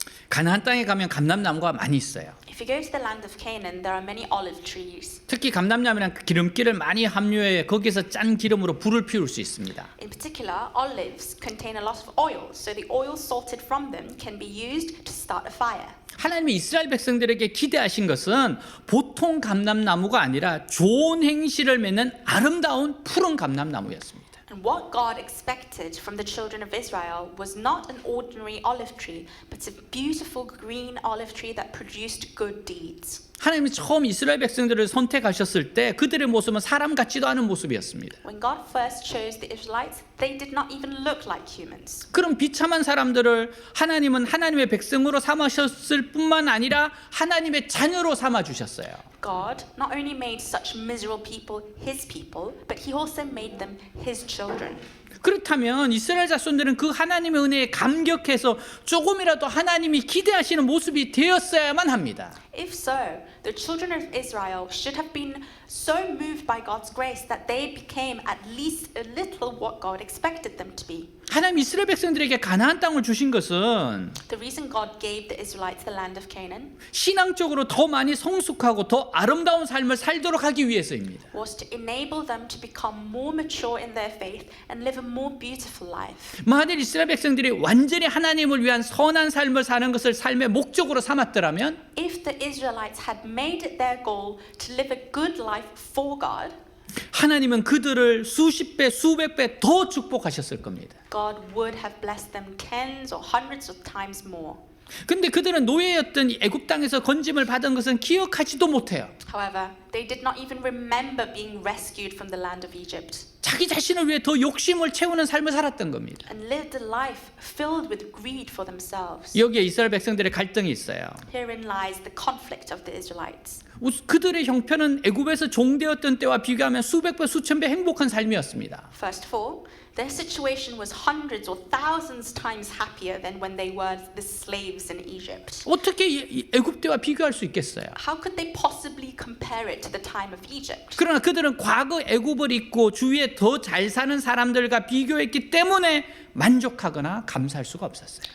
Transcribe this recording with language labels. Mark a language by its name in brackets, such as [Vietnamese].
[Korean] 가나안 땅에 가면 감람나무가 많이 있어요. [English] If you go to the land of Canaan, there are many olive trees. [Korean] 특히 감람나무는 기름기를 많이 함유해 거기서 짠 기름으로 불을 피울 수 있습니다. [English] In particular, olives contain a lot of oil, so the oil salted from them can be used to start a fire. [Korean] 하나님이 이스라엘 백성들에게 기대하신 것은 보통 감람나무가 아니라 좋은 행실을 맺는 아름다운 푸른 감람나무였습니다. [English] And what God expected from the children of Israel was not an ordinary olive tree, but a beautiful green olive tree that produced good deeds. [Korean] 하나님이 처음 이스라엘 백성들을 선택하셨을 때 그들의 모습은 사람 같지도 않은 모습이었습니다. [English] When God first chose the Israelites, they did not even look like humans. [Korean] 그런 비참한 사람들을 하나님은 하나님의 백성으로 삼으셨을 뿐만 아니라 하나님의 자녀로 삼아 주셨어요. [English] God not only made such miserable people his people, but he also made them his children. [Korean] 그렇다면 이스라엘 자손들은 그 하나님의 은혜에 감격해서 조금이라도 하나님이 기대하시는 모습이 되었어야만 합니다. [English] If so, the children of Israel should have been so moved by God's grace that they became at least a little what God expected them to be. [Korean] 하나님 이스라엘 백성들에게 가나안 땅을 주신 것은 [English] The reason God gave the Israelites the land of Canaan [Korean] 신앙적으로 더 많이 성숙하고 더 아름다운 삶을 살도록 하기 위해서입니다. [English] was to enable them to become more mature in their faith and live a more beautiful life. [Korean] 만일 이스라엘 백성들이 완전히 하나님을 위한 선한 삶을 사는 것을 삶의 목적으로 삼았더라면 [English] If the Israelites had made it their goal to live a good life for God, [Korean] 하나님은 그들을 수십 배, 수백 배 더 축복하셨을 겁니다. [English] God would have blessed them tens or hundreds of times more. [Korean] 근데 그들은 노예였던 애굽 땅에서 건짐을 받은 것은 기억하지도 못해요. [English] However, they did not even remember being rescued from the land of Egypt [Korean] 자기 자신을 위해 더 욕심을 채우는 삶을 살았던 겁니다. [English] and lived a life filled with greed for themselves. [Korean] 여기에 이스라엘 백성들의 갈등이 있어요. [English] Herein lies the conflict of the Israelites. [Korean] 그들의 형편은 애굽에서 종되었던 때와 비교하면 수백 배, 수천 배 행복한 삶이었습니다. [English] First of all, their situation was hundreds or thousands times happier than when they were the slaves in Egypt. [Korean] 어떻게 이 애굽 때와 비교할 수 있겠어요? [English] How could they possibly compare it to the time of Egypt? [Korean] 그러나 그들은 과거 애굽을 잊고 주위에 더 잘 사는 사람들과 비교했기 때문에 만족하거나 감사할 수가 없었어요.